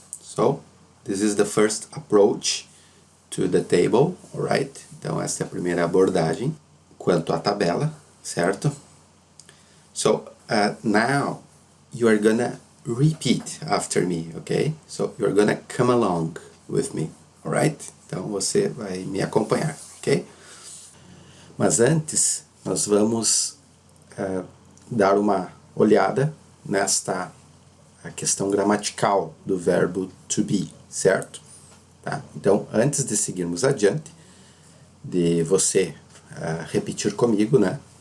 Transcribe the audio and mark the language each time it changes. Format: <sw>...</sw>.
<en>So, this is the first approach to the table, alright?</en> <pt>Então, essa é a primeira abordagem quanto à tabela, certo?</pt> <en>So, now you are gonna repeat after me, okay? So, you're gonna come along with me, alright?</en> <pt>Então, você vai me acompanhar, ok? Mas antes, nós vamos dar uma olhada nesta questão gramatical do verbo to be, certo? Tá? Então, antes de seguirmos adiante, de você repetir comigo, né?</pt>